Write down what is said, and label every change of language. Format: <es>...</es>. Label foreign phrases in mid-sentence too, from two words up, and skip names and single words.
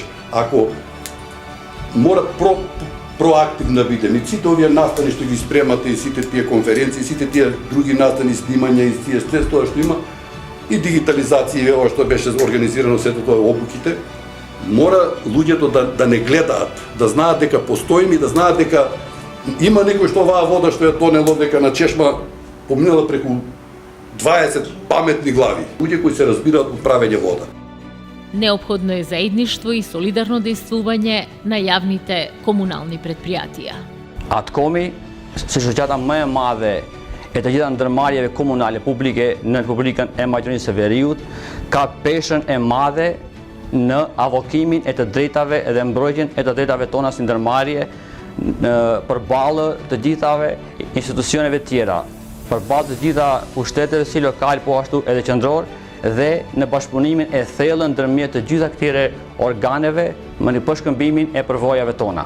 <mk>Ако мора проактивно да бидеме, сите овие настани што ги спремате и сите тие конференции, сите тие други настани, снимања и тие се тоа што има, и дигитализација и ова што беше организирано сето тоа обуките, мора луѓето да не гледаат, да знаат дека постоиме и да знаат дека има некој што оваа вода што ја тонело дека на чешма поминала преку 20 паметни глави, луѓе кои се разбираат од правење вода. Неопходно е заедништво и солидарно действување на јавните комунални предпријатија.</mk> <sq>АТКОМи се shoqata më e madhe e të gjitha ndërmarrjeve komunale publike në Republikën e Maqedonisë së Veriut, ka peshën e madhe në avokimin e të drejtave dhe mbrojtjen e të drejtave tona si ndërmarrje përballë të gjithave institucioneve tjera, përballë të gjitha pushteteve si lokal po ashtu edhe qendror dhe në bashkëpunimin e thellë ndërmjet të gjitha këtyre organeve në përshkëmbimin e përvojave tona.</sq>